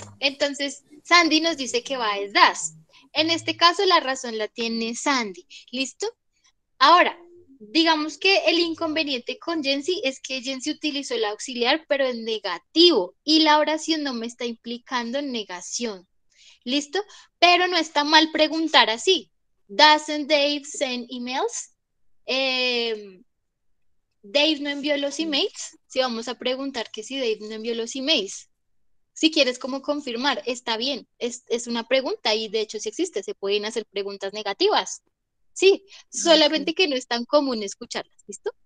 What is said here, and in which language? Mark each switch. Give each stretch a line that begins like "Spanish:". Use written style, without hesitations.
Spanish: Entonces, Sandy nos dice que va es das. En este caso, la razón la tiene Sandy. ¿Listo? Ahora, digamos que el inconveniente con Jensi es que Jensi utilizó el auxiliar, pero en negativo, y la oración no me está implicando negación. ¿Listo? Pero no está mal preguntar así.
English: Doesn't Dave send emails?
Spanish: Dave no envió los emails. Si vamos a preguntar que si Dave no envió los emails. Si quieres como confirmar, está bien. Es una pregunta y de hecho sí existe. Se pueden hacer preguntas negativas. Sí, solamente que no es tan común escucharlas, ¿listo?